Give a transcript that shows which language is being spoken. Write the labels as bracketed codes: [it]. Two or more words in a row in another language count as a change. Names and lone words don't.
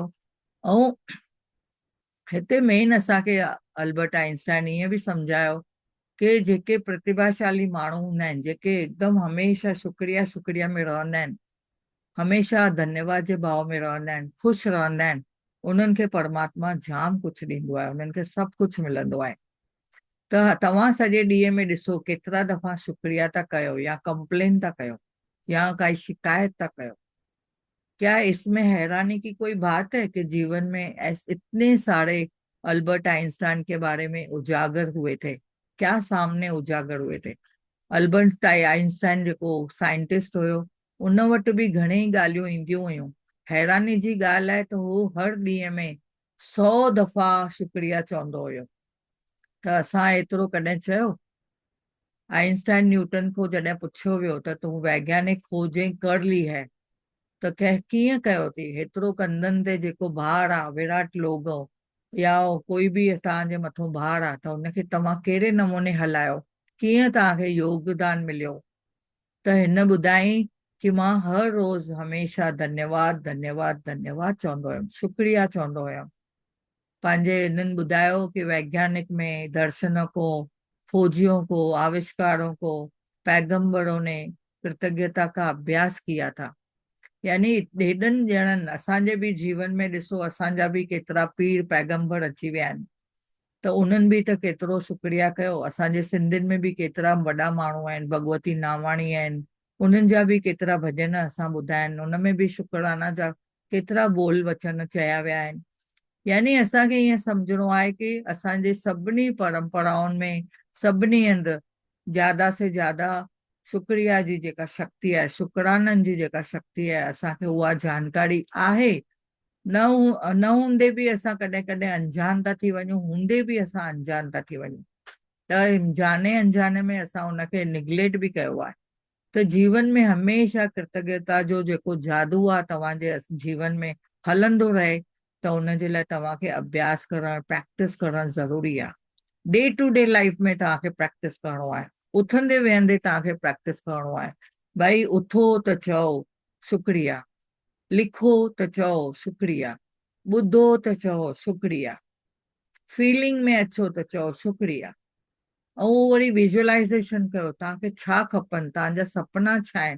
[sd] ऐं हिते मेन असांखे अल्बर्ट आइंस्टाइन ईअं बि सम्झायो कि जेके प्रतिभाशाली माण्हू हूंदा आहिनि, जेके एकदमि हमेशह शुक्रिया शुक्रिया में रहंदा आहिनि, हमेशह धन्यवाद जे भाव में रहंदा आहिनि, ख़ुशि रहंदा आहिनि, उन्हनि खे परमात्मा जाम कुझु ॾींदो आहे, उन्हनि खे सभु कुझु मिलंदो आहे। त तव्हां सॼे ॾींहं में ॾिसो केतिरा दफ़ा शुक्रिया था कयो या कंप्लेन था कयो या काई शिकायत था कयो। [hi] क्या इसमें हैरानी की कोई बात है कि जीवन में इतने सारे अल्बर्ट आइंस्टाइन के बारे में उजागर हुए थे, क्या सामने उजागर हुए थे। [sd] अल्बर्ट आइंस्टाइन जेको साइंटिस्ट हुयो, उन वटि बि घणेई ॻाल्हियूं ईंदियूं हुयूं। हैरानी जी ॻाल्हि आहे त हू हर ॾींहं में 100 दफ़ा शुक्रिया चवंदो हुयो। त असां एतिरो कॾहिं चयो? आइंस्टाइन न्यूटन को जॾहिं पुछियो वियो त तूं [hi] वैज्ञानिक खोजें कर ली है, [sd] त कीअं कयो अथई? हेतिरो कंधनि ते जेको भार आहे, विराट लोग या कोई बि तव्हांजे मथां भार आहे, त हुनखे तव्हां कहिड़े नमूने हलायो, कीअं तव्हांखे योगदान मिलियो? त हिन ॿुधाई कि मां हर रोज़ हमेशह धन्यवाद धन्यवाद धन्यवाद चवंदो हुयमि, शुक्रिया चवंदो हुयमि। पंहिंजे इन्हनि ॿुधायो कि [hi] वैज्ञानिक में, दर्शनों को, खोजियों को, आविष्कारों को, पैगंबरों ने कृतज्ञता का अभ्यास किया था। [sd] यानी हेॾनि ॼणनि असांजे बि जीवन में ॾिसो, असांजा बि केतिरा पीर पैगंबर अची विया आहिनि, त उन्हनि बि त केतिरो शुक्रिया कयो। असांजे सिंधियुनि में बि केतिरा वॾा माण्हू आहिनि, भगवती नावाणी आहिनि, उन्हनि जा बि केतिरा भॼन असां ॿुधा आहिनि, उन में बि शुक्राना जा केतिरा बोल वचन चया विया आहिनि। यानी असांखे ईअं सम्झणो आहे कि असांजे सभिनी परंपराउनि में, सभिनी हंधि ज्यादा से ज्यादा शुक्रिया जी जेका शक्ति आहे, शुक्राननि जी जेका शक्ति आहे, असांखे उहा जानकारी आहे। न हूंदे बि असां कॾहिं कॾहिं अंजान था थी वञूं, हूंदे बि असां अंजान था थी वञूं, त जाने अंजाने में असां उनखे निग्लेक्ट बि कयो आहे। त जीवन में हमेशह कृतज्ञता जो जेको जादू आहे तव्हांजे जीवन में हलंदो रहे, त उनजे लाइ तव्हांखे अभ्यास करणु, प्रैक्टिस करणु ज़रूरी आहे। [en] day to day life [sd] में तव्हांखे प्रैक्टिस करणो आहे, उथंदे वेहंदे तव्हांखे प्रैक्टिस करणो आहे। भई उथो त चओ शुक्रिया, लिखो त चओ शुक्रिया, ॿुधो त चओ शुक्रिया, फीलिंग में अचो त चओ शुक्रिया। ऐं उहो वरी विजुअलाइज़ेशन कयो, तव्हांखे छा खपनि, तव्हांजा सपना छा आहिनि।